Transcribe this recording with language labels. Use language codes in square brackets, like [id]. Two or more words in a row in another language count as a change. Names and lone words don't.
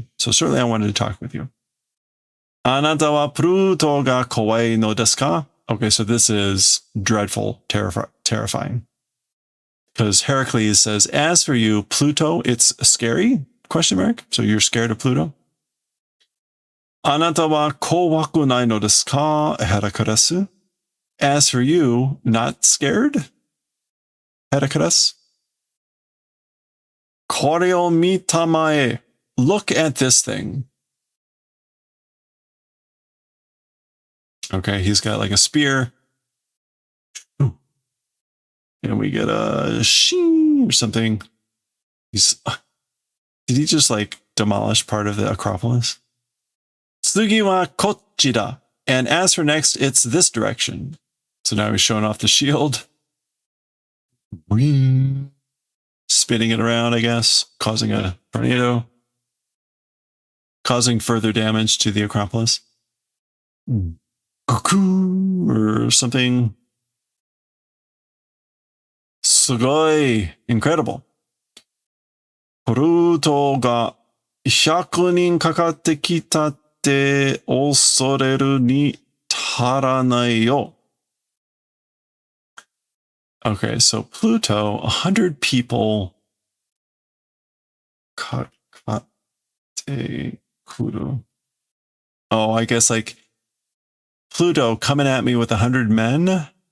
[en] So certainly I wanted to talk with you. [ja] あなたはPlutoが怖いのですか? [en] Okay, so this is dreadful, terrifying. Because Heracles says, as for you, Pluto, it's scary? Question mark. So you're scared of Pluto? [ja] あなたは怖くないのですか、Heracles? [en] As for you, not scared? Heracles? [ja] これを見たまえ. [en] Look at this thing. Okay, he's got like a spear. And we get a shing or something. Did he just like demolish part of the Acropolis? [ja] 次はこっちだ. [en] And as for next, it's this direction. So now he's showing off the shield. Whee. Spinning it around, I guess, causing a tornado. Causing further damage to the Acropolis. Cuckoo or something. Sugoi. Incredible. [ja] Pluto ga 100 人かかってきたって恐れるに足らないよ. [en] Okay, so Pluto, 100 people. Oh, I guess like Pluto coming at me with 100 men.